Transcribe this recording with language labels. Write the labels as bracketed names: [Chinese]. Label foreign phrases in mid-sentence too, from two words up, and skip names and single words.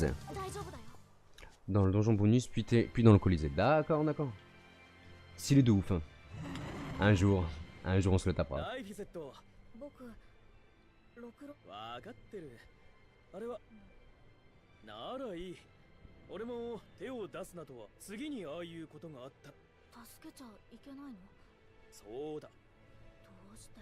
[Japanese] 大丈夫だよ。 [French] Dans le donjon bonus, puis dans le Colisée. D'accord, d'accord. Stylé de ouf. Hein. Un jour on se le tapera. [Japanese] ライフィセット。僕、ろくろ。わかってる。あれは。ならいい。俺も手を出すなとは次にああいうことがあった。助けちゃいけないの？そうだ。どうして？